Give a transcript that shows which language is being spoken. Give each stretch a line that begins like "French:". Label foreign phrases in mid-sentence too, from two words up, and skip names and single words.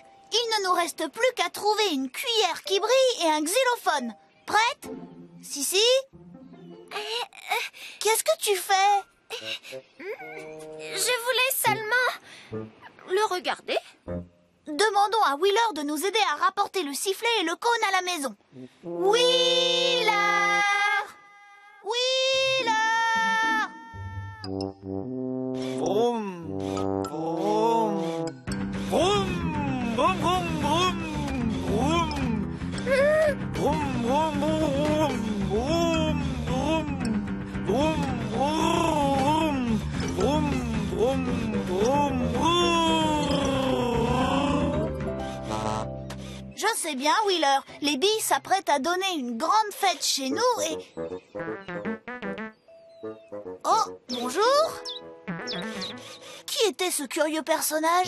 French: Il ne nous reste plus qu'à trouver une cuillère qui brille et un xylophone. Prête? Si? Qu'est-ce que tu fais? Je voulais seulement le regarder. Demandons à Wheeler de nous aider à rapporter le sifflet et le cône à la maison. Wheeler! Wheeler! Vroom, vroom, vroom, vroom, vroom, vroom, vroom, vroom, vroom, vroom, vroom, vroom, vroom, Je sais bien, Wheeler. Les billes s'apprêtent à donner une grande fête chez nous et... Oh, bonjour. Qui était ce curieux personnage?